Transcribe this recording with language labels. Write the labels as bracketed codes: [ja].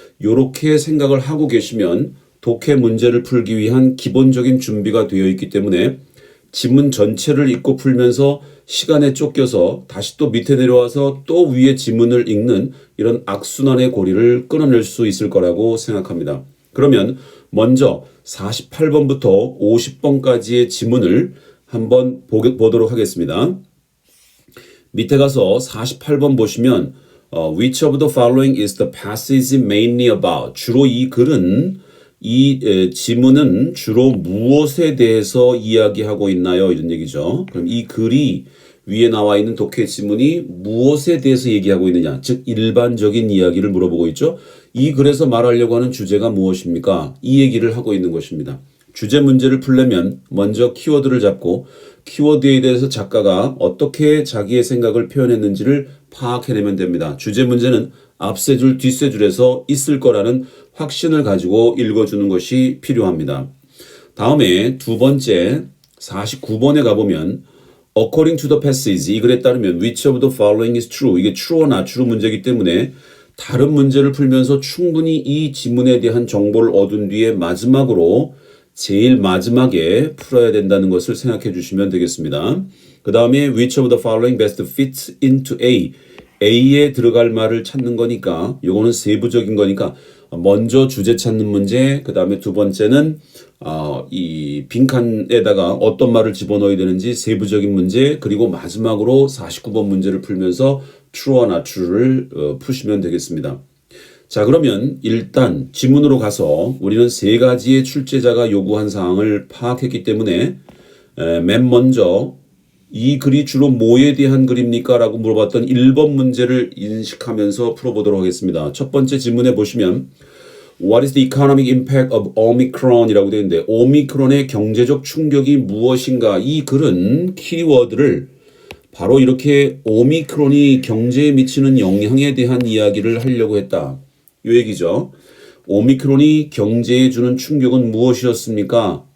[ko] 요렇게 생각을 하고 계시면 독해 문제를 풀기 위한 기본적인 준비가 되어 있기 때문에 지문 전체를 읽고 풀면서 시간에 쫓겨서 다시 또 밑에 내려와서 또 위에 지문을 읽는 이런 악순환의 고리를 끊어낼 수 있을 거라고 생각합니다. 그러면 먼저 48번부터 50번까지의 지문을 한번 보도록 하겠습니다. 밑에 가서 48번 보시면 [en] Which of the following is the passage mainly about? [ko] 주로 이 글은 이 지문은 주로 무엇에 대해서 이야기하고 있나요? 이런 얘기죠. 그럼 이 글이 위에 나와 있는 독해 지문이 무엇에 대해서 얘기하고 있느냐? 즉 일반적인 이야기를 물어보고 있죠. 이 글에서 말하려고 하는 주제가 무엇입니까? 이 얘기를 하고 있는 것입니다. 주제 문제를 풀려면 먼저 키워드를 잡고 키워드에 대해서 작가가 어떻게 자기의 생각을 표현했는지를 파악해내면 됩니다. 주제 문제는 앞세 줄, 뒷세 줄에서 있을 거라는 확신을 가지고 읽어주는 것이 필요합니다. 다음에 두 번째 49번에 가보면 [en] According to the passage, [ko] 이 글에 따르면 [en] Which of the following is true? [ko] 이게 true와 not true 문제이기 때문에 다른 문제를 풀면서 충분히 이 지문에 대한 정보를 얻은 뒤에 마지막으로 제일 마지막에 풀어야 된다는 것을 생각해 주시면 되겠습니다. 그 다음에 [en] Which of the following best fits into A? [ko] A에 들어갈 말을 찾는 거니까 요거는 세부적인 거니까 먼저 주제 찾는 문제, 그 다음에 두 번째는 이 빈칸에다가 어떤 말을 집어넣어야 되는지 세부적인 문제, 그리고 마지막으로 49번 문제를 풀면서 true와 not true를 푸시면 되겠습니다. 자, 그러면 일단 지문으로 가서 우리는 세 가지의 출제자가 요구한 사항을 파악했기 때문에 맨 먼저 이 글이 주로 뭐에 대한 글입니까? 라고 물어봤던 1번 문제를 인식하면서 풀어보도록 하겠습니다. 첫 번째 질문에 보시면 [en] What is the economic impact of Omicron? [ko] 이라고 되어 있는데 오미크론의 경제적 충격이 무엇인가? 이 글은 키워드를 바로 이렇게 오미크론이 경제에 미치는 영향에 대한 이야기를 하려고 했다. 요 얘기죠. 오미크론이 경제에 주는 충격은 무엇이었습니까?